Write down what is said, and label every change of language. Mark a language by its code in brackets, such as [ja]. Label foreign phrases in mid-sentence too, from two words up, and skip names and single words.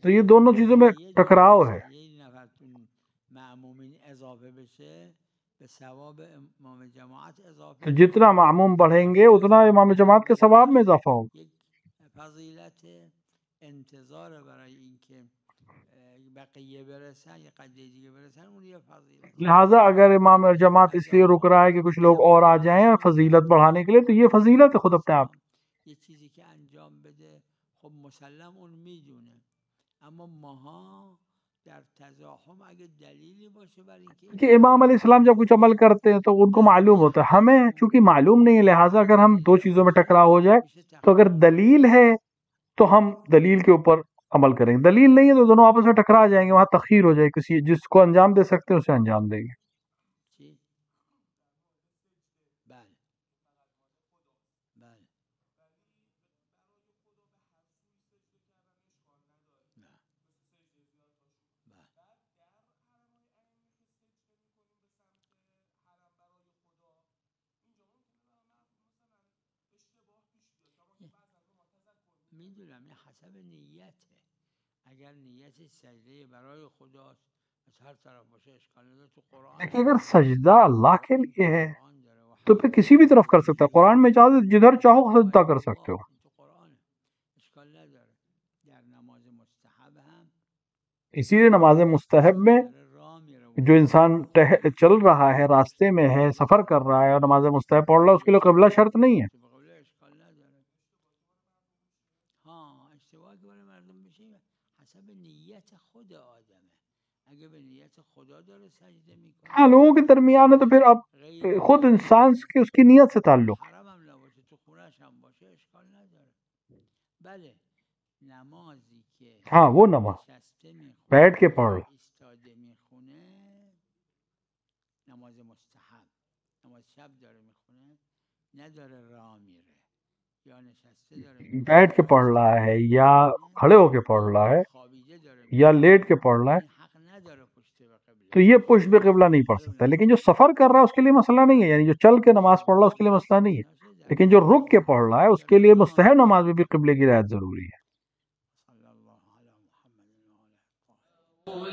[ur] تو یہ دونوں چیزوں میں ٹکراؤ ہے، [fa] یه نفرتون معمومین اضافه بشه به ثواب امام جماعت اضافه [ur] تو جتنا معموم بڑھیں گے اتنا امام جماعت کے ثواب میں اضافہ ہوگا۔ [fa] یک فضیلت انتظار برای اینکه بقیه برسن یا قضیه دیگه برسن، اون یه فضیلت، [ur] لہٰذا اگر امام جماعت اس لیے رک رہا ہے کہ کچھ لوگ اور آ جائیں فضیلت بڑھانے کے لیے، تو یہ فضیلت ہے خود اپنے آپ۔ [fa] یه چیزی که انجام بده خب مسلم اون میدونه، اما ماها در تزاحم اگه دلیلی باشه برای اینکه [ur] کہ امام علیہ السلام جب کچھ عمل کرتے ہیں تو ان کو معلوم ہوتا ہے، ہمیں چونکہ معلوم نہیں ہے، لہٰذا اگر ہم دو چیزوں میں ٹکراؤ ہو جائے تو اگر دلیل ہے تو ہم دلیل کے اوپر عمل کریں گے، دلیل نہیں ہے تو دونوں آپس میں ٹکرا جائیں گے، وہاں تخیر ہو جائے، کسی جس کو انجام دے سکتے ہیں اسے انجام دیں گے۔ [fa] چی؟ بله بله نه بله میدونم این حسب نیته، اگر نیت سجده برای خداست از هر طرف باشه اشکال نداره، تو قرآن [ur] لیکن اگر سجدہ اللہ کے لیے ہے [fa] قرآن داره و [ur] تو پھر کسی بھی طرف کر سکتا ہے، قرآن میں اجازت جدھر چاہو سجدہ کر سکتے ہو۔ [fa] تو قرآن اشکال نداره، در نماز مستحب هم [ur] اسی لیے نماز مستحب میں [fa] داره راه میره و [ur] جو انسان چل رہا ہے، راستے میں ہے، سفر کر رہا ہے اور نماز مستحب پڑھ رہا ہے، اس کے لیے قبلہ شرط نہیں ہے۔ [fa] تو به قبله اشکال نداره، ها اشتباه که برای مردم بشه حسب نیت خود آدمه، اگه به نیت خدا داره سجده میکنه [ur] ہاں لوگوں کے درمیان ہے تو پھر اب غیر خود انسان کے اس کی نیت سے تعلق ہے۔ [fa] حرم هم نباشه تو خونش هم باشه اشکال نداره. بله نمازی که [ur] ہاں وہ نماز [fa] نشسته میخونه [ur] بیٹھ کے پڑھ رہا، [fa] ایستاده میخونه نماز مستحب، نماز شب داره میخونه، نداره راه میره یا نشسته داره میخونه [ur] بیٹھ کے پڑھ رہا ہے یا کھڑے ہو کے پڑھ رہا ہے [fa] خوابیده داره [ur] یا [fa] میخونه، [ur] لیٹ کے پڑھ رہا ہے، [fa] این حق نداره پشت به قبله، [ur] تو یہ [fa] پشت بے قبلہ [ur] نہیں پڑھ سکتا، لیکن جو سفر کر رہا ہے اس کے لیے مسئلہ نہیں ہے، یعنی جو چل کے نماز پڑھ رہا ہے اس کے لیے مسئلہ نہیں ہے، لیکن جو رک کے پڑھ رہا ہے اس کے لیے مستحب نماز میں بھی قبلے کی رعایت ضروری ہے۔ [ar] صلی اللہ علی محمد و علی الطاهرین.